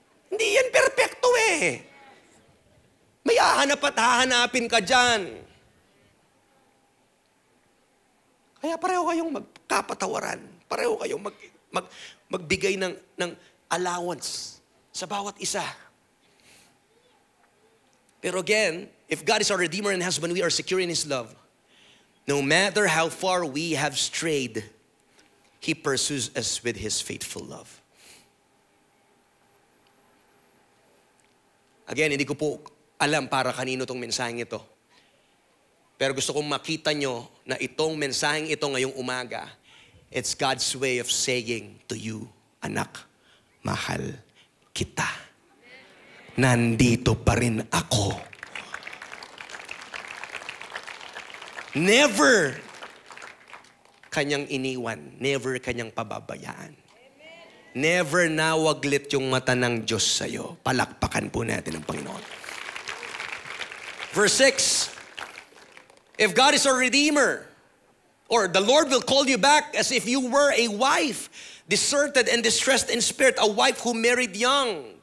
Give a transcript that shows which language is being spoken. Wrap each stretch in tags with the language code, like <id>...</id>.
<tl>Hindi yan perfecto eh. May hahanap at hahanapin ka dyan. Kaya pareho kayong magkapatawaran. Pareho kayong magbigay ng allowance sa bawat isa.</tl> <en>Pero again, if God is our Redeemer and husband, we are secure in His love. No matter how far we have strayed, He pursues us with His faithful love.</en> <tl>Again, hindi ko po alam para kanino tong mensaheng ito. Pero gusto kong makita nyo na itong mensaheng ito ngayong umaga,</tl> <en>it's God's way of saying to you,</en> <tl>anak, mahal kita. Nandito pa rin ako. Never kanyang iniwan. Never kanyang pababayaan. Never nawaglit yung mata ng Diyos sa'yo. Palakpakan po natin ang Panginoon.</tl> <en>Verse 6, if God is our Redeemer, or the Lord will call you back as if you were a wife, deserted and distressed in spirit, a wife who married young.</en>